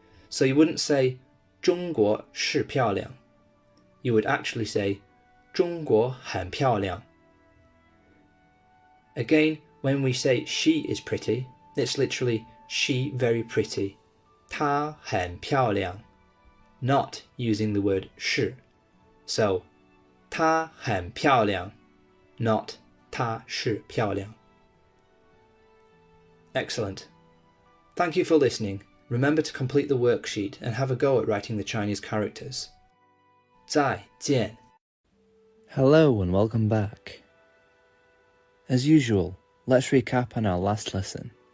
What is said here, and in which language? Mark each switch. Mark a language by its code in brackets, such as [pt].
[en] So you wouldn't say [zh] 中国是漂亮. [en] You would actually say [zh] 中国很漂亮. [en] Again, when we say she is pretty, it's literally she very pretty. [zh] 她很漂亮. [en] Not using the word 是. So, [zh] 她很漂亮 not 她是漂亮 [en] Excellent. Thank you for listening. Remember to complete the worksheet and have a go at writing the Chinese characters. [zh] 再见. [en] Hello and welcome back. As usual, let's recap on our last lesson.